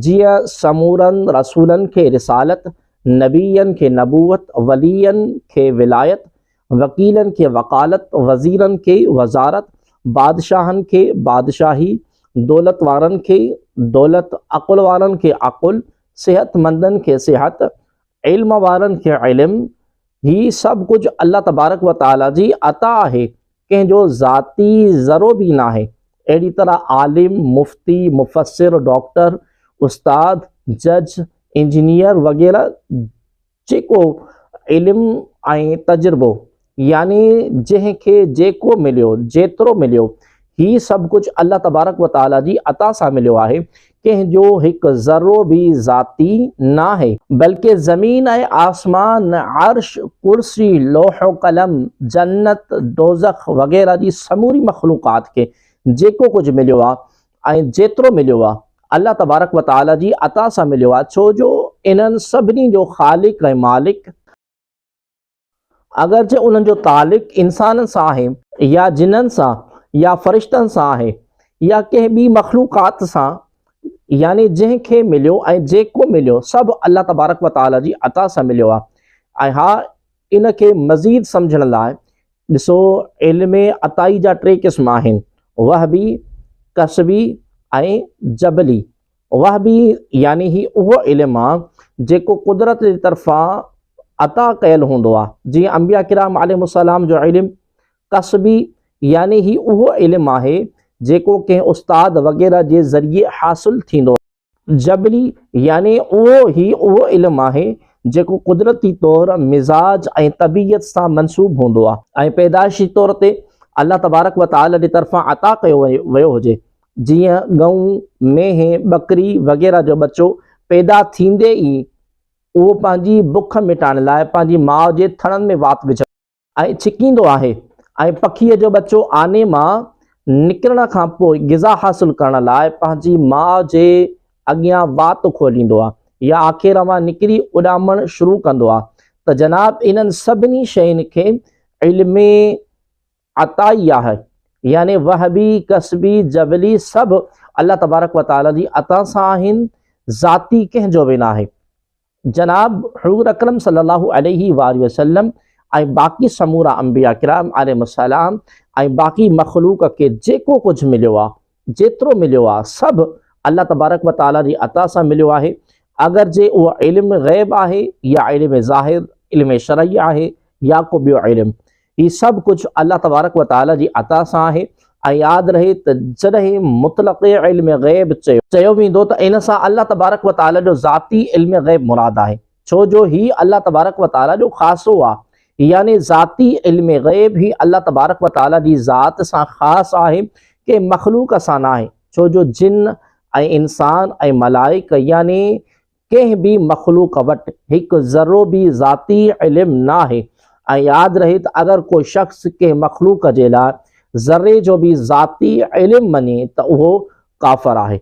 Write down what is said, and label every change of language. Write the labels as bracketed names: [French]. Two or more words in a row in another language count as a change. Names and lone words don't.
[Sindhi] जीअं समूरनि रसूलनि खे रिसालत, नबीयनि खे नबूवत, वलीयनि खे विलायत, वकीलनि खे वकालत, वज़ीरनि खे वज़ारत, बादशाहनि खे बादशाही, दौलत वारनि खे दौलत, अक़ुल वारनि खे अक़ुल, सेहतमंदनि खे सेहत, इल्म वारनि खे इल्म, ही सभु कुझु [Arabic] الله تبارك وتعالى [Sindhi] जी अता आहे, कंहिंजो ज़ाती ज़रो बि न आहे। अहिड़ी तरह आलिम, मुफ्ती, मुफ़स्सिर, डॉक्टर, उस्ताद, जज, इंजीनियर वग़ैरह जेको इल्म ऐं तजुर्बो, यानी जंहिंखे जेको मिलियो, जेतिरो मिलियो, ही सभु कुझु [Arabic] الله تبارك وتعالى [Sindhi] जी अता सां मिलियो आहे। कंहिंजो हिकु ज़रो बि ज़ाती न आहे, बल्कि ज़मीन ऐं आसमान, अर्श, कुर्सी, लोहो कलम, जन्नत, दोज़ख वग़ैरह जी समूरी मख़लूक़ात खे जेको कुझु मिलियो आहे ऐं जेतिरो मिलियो आहे, [Arabic] الله تبारك وتعالى [Sindhi] जी अता सां मिलियो आहे, छो जो इन्हनि सभिनी जो ख़ालिक ऐं मालिक अगरचे उन्हनि जो तालिक इंसाननि सां आहे या जिन्ननि सां या फ़रिश्तनि सां आहे या कंहिं ॿी मख़लूक़ात सां, यानी जंहिंखे मिलियो ऐं जेको मिलियो सभु [Arabic] الله تبارك وتعالى [Sindhi] जी अता सां मिलियो आहे। ऐं हा, इन खे मज़ीद सम्झण लाइ ॾिसो, इल्म अताई जा टे क़िस्म आहिनि, वहबी, कसबी ऐं जबली। वहबी यानी ही उहो इल्म आहे जेको कुदरत जी तरफ़ां अता कयल हूंदो आहे, जीअं अंबिया किराम अलैहिमुस्सलाम जो इल्म। कसबी यानी ही उहो इल्म आहे जेको कंहिं उस्ताद वग़ैरह जे ज़रिए हासिल थींदो आहे। जबली यानी उहो इल्म आहे जेको कुदरती तौर मिज़ाज ऐं तबीयत सां मंसूब हूंदो आहे ऐं पैदाइशी तौर ते [Arabic] الله تبارك وتعالى [Sindhi] जी तरफ़ां अता कयो वियो हुजे। जीअं गऊं, मेंहिं, बकरी वग़ैरह जो बच्चो पैदा थींदे ई उहो पंहिंजी बुख मिटाइण लाइ पंहिंजी माउ जे थणनि में वात विझंदो ऐं छिकींदो आहे, ऐं पखीअ जो बच्चो आने मां निकिरण खां पोइ ग़िज़ा हासिल करण लाइ पंहिंजी माउ जे अॻियां वात खोलींदो आहे या आख़िर मां निकिरी उॾामणु शुरू कंदो आहे। त जनाब इन्हनि सभिनी शयुनि खे इल्म अताई आहे, यानी वहबी, कसबी, जबली सभु [Arabic] الله تبارك وتعالى [Sindhi] जी अता सां आहिनि, ज़ाती कंहिंजो बि न आहे। जनाब हुज़ूर अकरम [Arabic] صلى الله عليه وسلم [Sindhi] ऐं बाक़ी समूरा अंबिया किराम अलैहिस्सलाम ऐं बाक़ी मख़लूक़ के जेको कुछ मिलियो आहे, जेतिरो मिलियो आहे, सभु [Arabic] الله تبارك وتعالى [Sindhi] जी अता सां मिलियो आहे। अगर जे उहो इल्म ग़ैब आहे या इल्म ज़ाहिर, इल्म शरई आहे या को ॿियो इल्म, ही सभु कुझु [Arabic] الله تبارك وتعالى [Sindhi] जी अता सां आहे। ऐं यादि रहे त जॾहिं मुतलक़ इल्म ग़ैब चयो वेंदो त इन सां [Arabic] الله تبارك وتعالى [Sindhi] जो ज़ाती इल्म ग़ैब मुराद आहे, छो जो ही [Arabic] الله تبارك وتعالى [Sindhi] जो ख़ासो आहे। यानी ज़ाती इल्म ग़ैब ही [Arabic] الله تبارك وتعالى [Sindhi] जी ज़ात सां ख़ासि आहे, के मख़लूक़ सां न आहे, छो जो जिन ऐं इंसान ऐं मलाइक यानी कंहिं बि मख़लूक़ वटि हिकु ज़रो बि ज़ाती इल्म न आहे। ऐं यादि रहे त अगर कोई शख़्स कंहिं मख़लूक़ जे लाइ ज़र्रे जो भी ज़ाती इल्म मञे त उहो काफ़िर आहे।